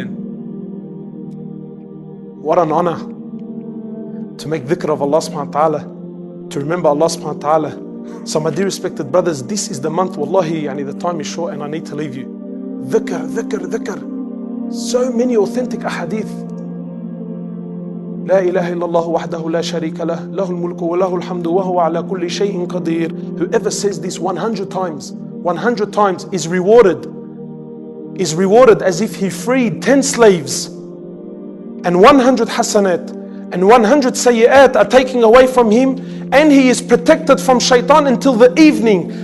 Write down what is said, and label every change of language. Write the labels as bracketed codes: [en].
[en] And what an honor to make dhikr of Allah subhanahu wa ta'ala, to remember Allah subhanahu wa ta'ala. So my dear respected brothers, this is the month, wallahi, the time is short and I need to leave you. Dhikr, dhikr, dhikr. So many authentic ahadith. [ar] لا إله إلا الله وحده لا شريك له له الملك وله الحمد وهو على كل شيء قدير. [en] Whoever says this 100 times is rewarded as if he freed 10 slaves, and 100 hasanat and 100 sayyat are taken away from him, and he is protected from shaitan until the evening.